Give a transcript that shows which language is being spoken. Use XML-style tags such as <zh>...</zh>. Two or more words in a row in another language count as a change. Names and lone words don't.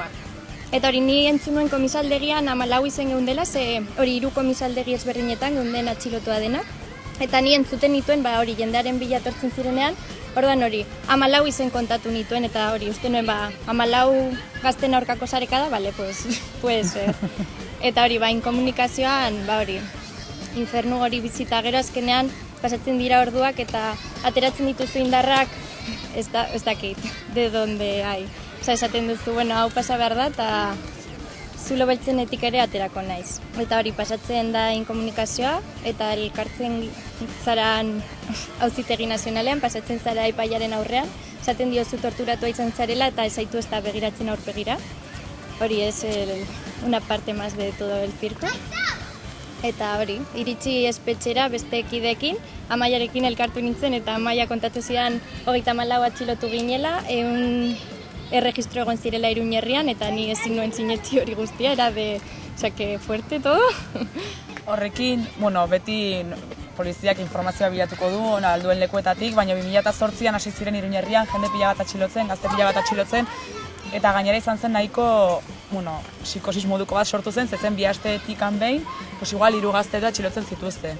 <eu>Eta hori, ni entzun nuen komisaldegian 14 izen geundela, ze hori 3 komisaldegi ezberdinetan geunden atxilotua denak. Eta ni entzuten nituen, hori jendearen bila etortzen zirenean, orduan hori, 14 izen kontatu nituen, eta hori, uste nuen, 14 gazten aurkako sarekada, bale,</eu> <es>puede ser.</es> <eu>Eta hori, inkomunikazioan, hori, infernu hori bizita gero azkenean, pasatzen dira orduak eta ateratzen dituzu indarrak, ez dakit,</eu> <es>de donde hai.</es> <eu>Osa, esaten duzu, hau pasa behar da, eta zulo beltzenetik ere aterako naiz. Eta hori, pasatzen da inkomunikazioa, eta elkartzen zaran auzitegi nazionalean, pasatzen zara epaiaren aurrean, esaten diozu torturatua izan zarela, eta ez zaitu ez da begiratzen aurpegira. Hori,</eu> <es>es una parte más de todo el circo.</es> <eu>Eta hori, iritsi espetxera beste ekideekin, Amaiarekin elkartu nintzen, eta Amaia kontatu zidan 34 atxilotu ginela, erregistro egon zirela Iruñerrian, eta ni ezin nuen sinetzi hori guztia,</eu> <es>era de, que fuerte todo.</es> <eu>Horrekin, beti poliziak informazioa bilatuko du, alduen lekuetatik, baina 2008an hasi ziren Iruñerrian, jende pila bat atxilotzen, gazte pila bat atxilotzen, eta gainera izan zen nahiko, psikosis moduko bat sortu zen, zezen 2 asteetik behin, igual 3 gazte atxilotzen zituzten.</eu>